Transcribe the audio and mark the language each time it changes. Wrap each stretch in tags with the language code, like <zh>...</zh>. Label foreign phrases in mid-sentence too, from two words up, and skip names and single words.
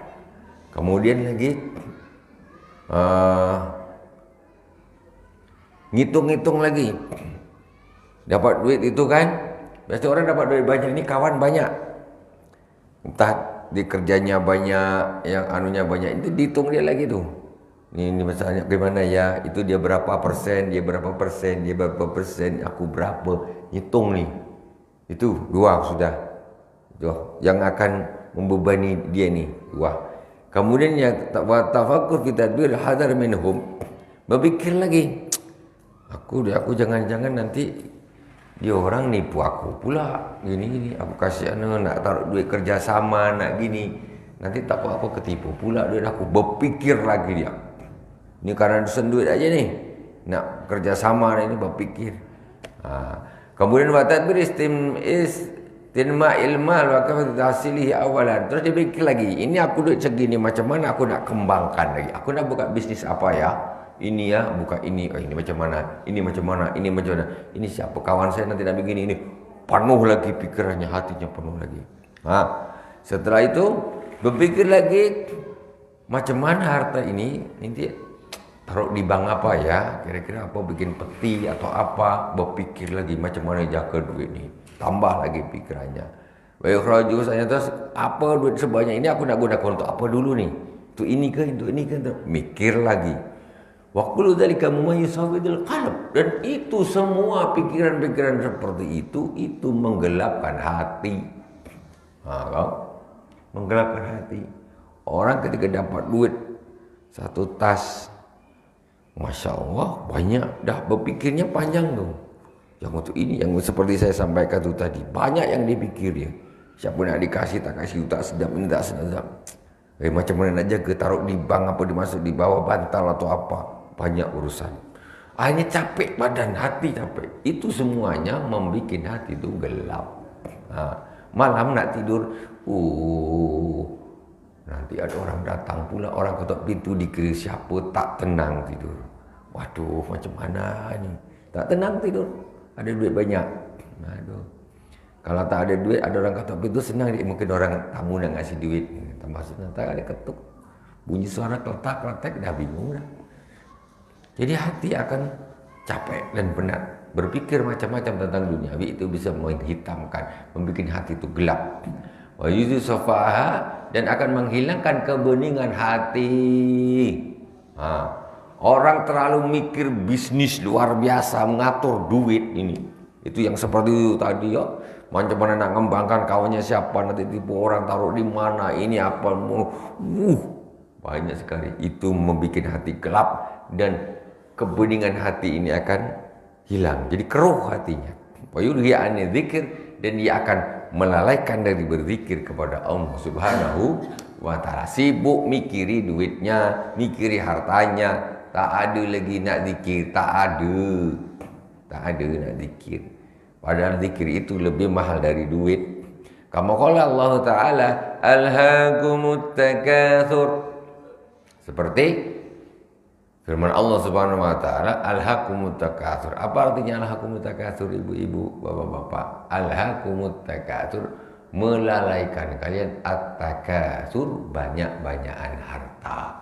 <id>Kemudian lagi ngitung-ngitung lagi, dapat duit itu kan, biasa orang dapat duit banyak, ini kawan banyak, entah di kerjanya banyak, yang anunya banyak, itu dihitung dia lagi tuh. Ini misalnya gimana ya, itu dia berapa persen, dia berapa persen, aku berapa, hitung nih, itu dua sudah, tuh yang akan membebani dia nih dua.</id> <ar>Kemudian yang تفكر في تدبير الحذر منهم,</ar> <id>berpikir lagi. Aku jangan-jangan nanti dia orang nipu aku pula gini, aku kasih nak taruh duit kerja sama nak gini, nanti takut aku ketipu pula duit aku. Berpikir lagi dia, ini karena dusun duit aja nih, nak kerja sama ini berpikir.</id> <ar>Kemudian تدبير استعمال مال وكيفية تحصيله أولا.</ar> <id>Terus dia pikir lagi, ini aku duit segini, macam mana aku nak kembangkan lagi, aku nak buka bisnis apa ya. Ini ya, buka ini, ini macam mana, ini macam mana, ini siapa kawan saya nanti nak begini, ini penuh lagi pikirannya, hatinya penuh lagi. Setelah itu berpikir lagi, macam mana harta ini nanti taruh di bank apa ya, kira-kira apa, bikin peti atau apa, berpikir lagi macam mana jaga duit ini, tambah lagi pikirannya. Baik raju saya terus, apa duit sebanyak ini aku nak gunakan untuk apa dulu nih, untuk ini ke, mikir lagi.</id> <ar>وكل ذلك مما يسود القلب,</ar> <id>dan itu semua pikiran-pikiran seperti itu menggelapkan hati. Menggelapkan hati. Orang ketika dapat duit satu tas,</id> <ar>ما شاء الله</ar> <id>banyak, dah berpikirnya panjang tuh. yang untuk ini, yang seperti saya sampaikan itu tadi, banyak yang dipikir ya. Siapa nak dikasih, tak kasih, tak sedap, ini tak sedap. Macam mana nak jaga, taruh di bank apa, dimasuk di bawah bantal atau apa. Banyak urusan. Hanya capek badan, hati capek. Itu semuanya membuat hati itu gelap. Malam nak tidur, nanti ada orang datang pula, orang ketuk pintu, dikira siapa, tak tenang tidur. Waduh, macam mana ni? Tak tenang tidur. Ada duit banyak. Aduh. Kalau tak ada duit, ada orang ketuk pintu, senang dia. Mungkin orang tamu nak ngasih duit. Tambah senang, tak ada ketuk. Bunyi suara kletak-kletak, dah bingung dah. Jadi hati akan capek dan penat. Berpikir macam-macam tentang dunia. Itu bisa menghitamkan, membuat hati itu gelap.</id> <ar>ويزيل صفاءها,</ar> <id>dan akan menghilangkan kebeningan hati. Orang terlalu mikir bisnis luar biasa, mengatur duit ini. Itu yang seperti itu tadi ya. Macam mana nak mengembangkan kawannya siapa, nanti tipu orang, taruh di mana, ini apa. Banyak sekali. Itu membuat hati gelap dan kebeningan hati ini akan hilang. Jadi keruh hatinya.</id> <ar>ويلهي عن الذكر,</ar> <id>dan dia akan melalaikan dari berzikir kepada Allah</id> <ar>سبحانه وتعالى.</ar> <id>Sibuk mikiri duitnya, mikiri hartanya, tak ada lagi nak zikir, tak ada nak zikir. Padahal zikir itu lebih mahal dari duit.</id> <ar>كما قال الله تعالى, ألهاكم التكاثر.</ar> <id>Seperti firman Allah</id> <ar>سبحانه وتعالى, ألهاكم التكاثر.</ar> <id>Apa artinya</id> <ar>ألهاكم التكاثر,</ar> <id>ibu-ibu, bapak-bapak?</id> <ar>ألهاكم التكاثر,</ar> <id>melalaikan kalian at-takatsur, banyak-banyakan harta.</id>